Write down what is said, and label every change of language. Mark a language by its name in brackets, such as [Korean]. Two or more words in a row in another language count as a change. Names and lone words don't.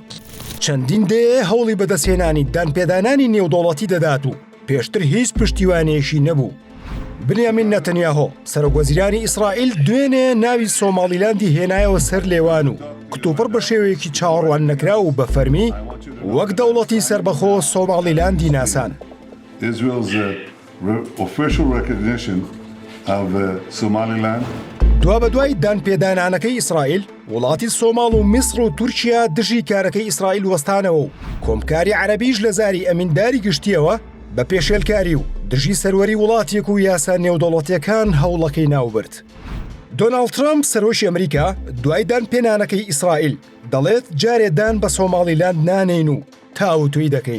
[Central Kurdish] چەندین دێ هەوڵی بەدەستهێنانی دانپێدانانی نێودوڵەتی دەدات و پێشتر هیچ پشتیوانیەشی نەبوو. بنیامین نەتەنیاهۆ سەرۆکوەزیرانی ئیسرائیل دوێنێ ناوی سۆمالیلاندی هێنایەوە سەر لێوان و کتوپڕ بە شێوەیەکی چاوەڕوان نەکرا و بە فەرمی وەک دەوڵەتی سەربەخۆ سۆمالیلاندی ناسان. [English] Israel's official recognition of Somaliland. [Central Kurdish] دوا بە دوای دانپێدانانەکەی ئیسرائیل، وڵاتی سۆماڵ و میسر و تورکیا دژی کارەکەی ئیسرائیل وەستانەوە و کۆمکاری عەرەبیش لە زاری ئەمینداری گشتیەوە بە پێشێلکاری و دژی سەروەری وڵاتێک و یاسا نێودەوڵەتیەکان هەوڵەکەی ناوبرد. دۆناڵد ترامپ سەرۆکی ئەمریکا دوای دانپێنانەکەی ئیسرائیل دەڵێت جارێدان بە سۆمالیلاند نانین و تاوتوی دەکەین.